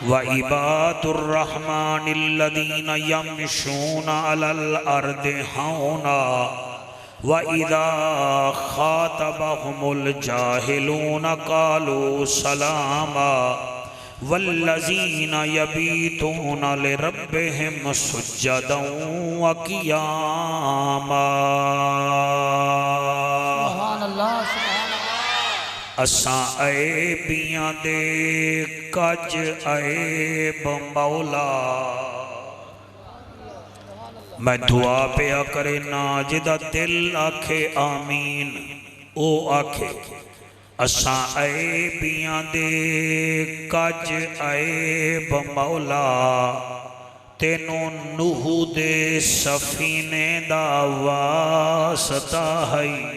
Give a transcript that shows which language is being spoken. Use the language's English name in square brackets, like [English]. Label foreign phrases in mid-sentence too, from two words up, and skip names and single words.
[Arabic] وعباد الرحمن الذين يمشون على الأرض هونا وإذا خاطبهم الجاهلون قالوا سلاما والذين يبيتون لربهم سجدا وقياما. سبحان الله، سبحان الله. [Punjabi] اساں عیبیاں دے کج عیب مولا. میں دعا پیا کرے ناں جدا دل آکھے آمین او آکھے اساں عیبیاں دے کج عیب مولا تینوں نوح دے سفینے دا واسطہ ہے.